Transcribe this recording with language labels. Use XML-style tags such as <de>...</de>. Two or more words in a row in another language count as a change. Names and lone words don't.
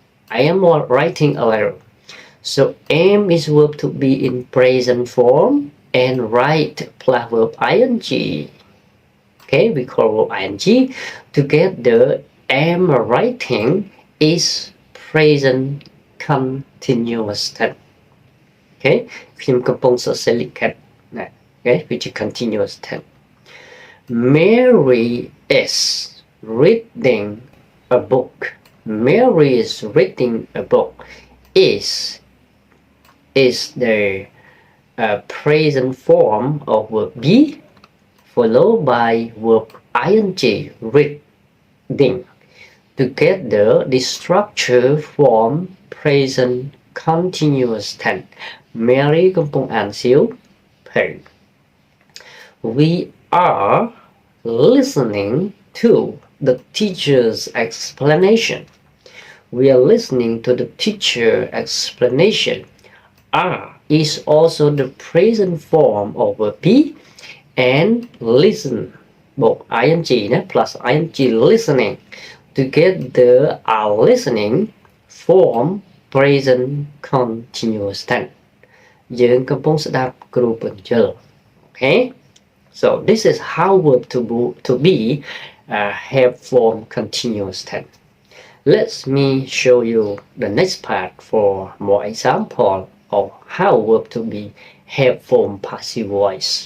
<en>so am is verb to be in present form and write plus verb ing okay we call verb ing together am writing is present continuous tense okay</en> <km>ខ្ញុំកំពុងសរសេរលិខិតណា</km> <en>okay which is continuous tense Mary is reading a book Mary is reading a book is the present form of verb be followed by verb ing reading together the structure form present continuous tense Mary</en> <km>កំពុងអានសៀវ</km> <en>ភៅ We are listening to the teacher's explanation We are listening to the teacher explanation are is also the present form of verb be and listen both ing plus ing listening together are listening form present continuous tense</en> <km>យើងកំពុងស្ដាប់គ្រូបញ្យល់</km> <en>okay so this is how verb to be have form continuous tense let me show you the next part for more example of how verb to be have form passive voice</en>